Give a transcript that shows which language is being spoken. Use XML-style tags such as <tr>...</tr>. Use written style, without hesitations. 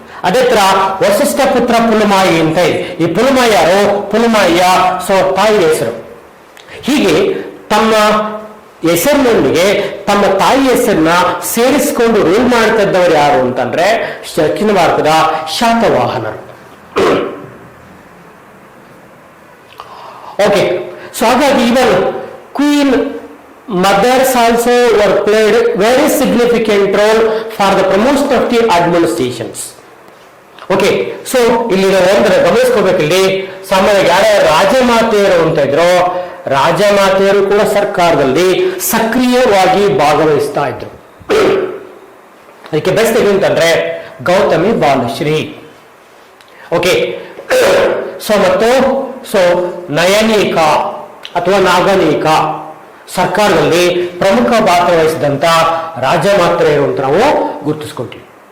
<kn>ಅದೇ ತರ ವಸಿಷ್ಠ ಪುತ್ರ ಪುಲಮಾಯಿ ಅಂತ ಇದೆ. ಈ ಪುಲಮಾಯಿ ಯಾರು? ಪುಲಮಾಯಿಯ ಸೊ ತಾಯಿ ಹೆಸರು. ಹೀಗೆ ತಮ್ಮ ಹೆಸರಿನೊಂದಿಗೆ ತಮ್ಮ ತಾಯಿ ಹೆಸರನ್ನ ಸೇರಿಸಿಕೊಂಡು ರೂಲ್ ಮಾಡ್ತಾ ಇದ್ದವರು ಯಾರು ಅಂತಂದ್ರೆ ದಕ್ಷಿಣ ಭಾರತದ ಶಾತವಾಹನರು.</kn> <en>okay, so</en> <kn>ಹಾಗಾಗಿ ಇವನ್</kn> <en>Queen mothers also were played very significant role for the promotion of the administrations.</en> <kn>Okay, so ಇಲ್ಲಿ ನಾವು ಒಂದರ ಗಮನಿಸ್ಕೋಬೇಕು. ಇಲ್ಲಿ ಸಾಮಾನ್ಯವಾಗಿ ಯಾರ್ಯಾರು ರಾಜಮಾತೆಯರು ಅಂತ ಇದ್ರು, ರಾಜಮಾತೆಯರು ಕೂಡ ಸರ್ಕಾರದಲ್ಲಿ ಸಕ್ರಿಯವಾಗಿ ಭಾಗವಹಿಸ್ತಾ ಇದ್ರು. ಅದಕ್ಕೆ ಬೆಸ್ಟ್ ಅಂತಂದ್ರೆ ಗೌತಮಿ ಬಾಲಶ್ರೀ. ಓಕೆ, ಸೊ ಮತ್ತು ಸೊ ನಯನೀಕ ಅಥವಾ ನಾಗನೀಕ ಸರ್ಕಾರದಲ್ಲಿ ಪ್ರಮುಖ ಪಾತ್ರ ವಹಿಸಿದಂತ ರಾಜಮಾತ್ರೆಯರು ಅಂತ ನಾವು ಗುರುತಿಸ್ಕೊಳ್ತೀವಿ.</kn>